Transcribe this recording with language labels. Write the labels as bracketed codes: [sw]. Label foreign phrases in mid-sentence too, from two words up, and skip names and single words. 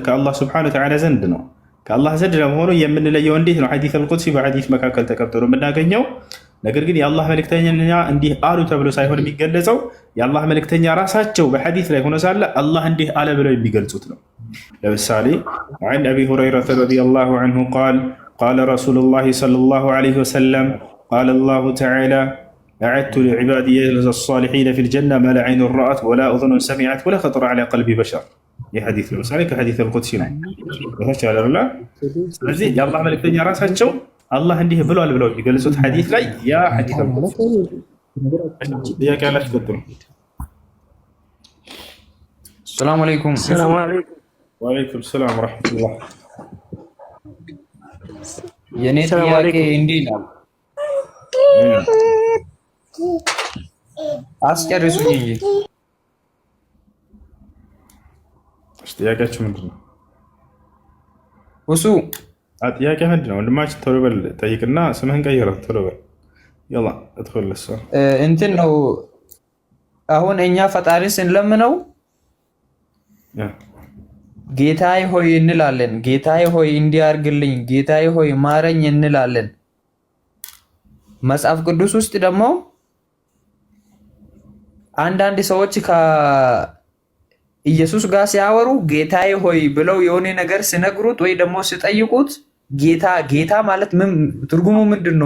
[am] ከአላህ [ar] سبحانه وتعالى [am] ዘንድ ነው። ከአላህ ዘንድ ለመሆኑ የምንለየው እንዴት ነው? ሐዲስ አልቁድሲ በሐዲስ መካከል ተቀብሎ የምናገኘው ነገር ግን የአላህ መልእክተኛ እንዲህ አሉ ተብሎ ሳይሆን የሚገለጸው የአላህ መልእክተኛ ራሳቸው በሐዲስ ላይ ሆኖ ሳለ አላህ እንዲህ አለ ብለው የሚገልጹት ነው። ለምሳሌ [ar] عن أبي هريرة رضي الله عنه قال رسول الله صلى الله عليه وسلم قال الله تعالى أعدت لعبادي الصالحين في الجنة ما لا عين رأت ولا أذن سمعت ولا خطر على قلب بشر. [am] ይህ ሐዲስ ለምሳሌ ከሐዲስ አልቁድሲ ነው። ወተቻለላ ስለዚህ የአላህ መልእክተኛ ራሳቸው አላህ እንዲህ ብሏል ብለው የሚገልጹት ሐዲስ ላይ ያ ሐዲስ አልቁድሲ ጥያቄ ያላችሁ ቀጥሉ። [ar] السلام عليكم። وعليكم السلام ورحمة الله። [am] የኔ ጥያቄ እንዲህ ነው። አስጨርሱኝ እንጂ ጥያቄያችሁ ምንድን ነው? እሱ ጥያቄ ምንድን ነው? ወንድማችን ቶሎ በል ጠይቅና ስምህን ቀይረው ቶሎ በል። [ar] يلا ادخل لسه [am] እንትን ነው። አሁን እኛ ፈጣሪ ስንለምነው ጌታዬ ሆይ እንላለን። ጌታዬ ሆይ እንዲያርግልኝ፣ ጌታዬ ሆይ ማረኝ እንላለን። መጽሐፍ ቅዱስ ውስጥ ደግሞ አንዳንድ ሰዎች ከኢየሱስ ጋር ሲያወሩ ጌታዬ ሆይ ብለው የሆነ ነገር ሲነግሩት ወይ ደግሞ ሲጠይቁት ጌታ ማለት ምን ትርጉሙ ምንድን ነው?